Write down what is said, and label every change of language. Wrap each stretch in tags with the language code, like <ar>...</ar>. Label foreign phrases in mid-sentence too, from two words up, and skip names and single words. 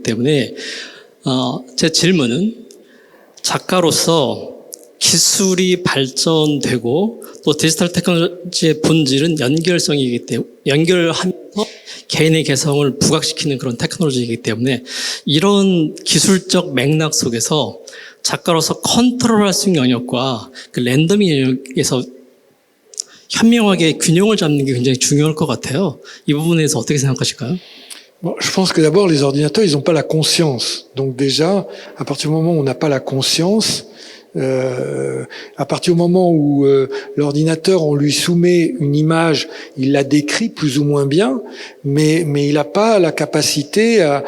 <ko>때문에 제 질문은 작가로서 기술이 발전되고 또 디지털 테크놀로지의 본질은 연결성이기 때문에 연결하면서 개인의 개성을 부각시키는 그런 테크놀로지이기 때문에 이런 기술적 맥락 속에서 작가로서 컨트롤할 수 있는 영역과 그 랜덤 영역에서 현명하게 균형을 잡는 게 굉장히 중요할 것 같아요. 이 부분에서 어떻게 생각하실까요?</ko> <fr>Bon, je pense que d'abord, les ordinateurs, ils n'ont pas la conscience. Donc déjà, à partir du moment où on n'a pas la conscience, à partir du moment où l'ordinateur, on lui soumet une image, il la décrit plus ou moins bien, mais il n'a pas la capacité</fr>